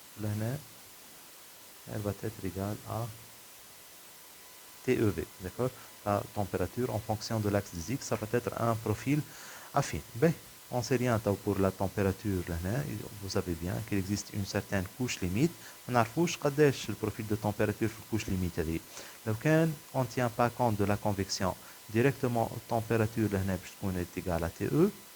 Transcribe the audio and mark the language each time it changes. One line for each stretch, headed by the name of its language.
Arabic: لهنا
French: elle va être égale à TEV, d'accord. La température en fonction de l'axe des x, ça va être un profil affine. Ben, on ne sait rien pour la température
Arabic: لهنا.
French: Vous savez bien qu'il existe une certaine couche limite.
Arabic: ما نعرفوش قداش البروفيل
French: de température
Arabic: في الكوش limite هذه. لو كان
French: on ne tient pas compte de la convection directement température
Arabic: لهنا باش تكون
French: est égale à TE.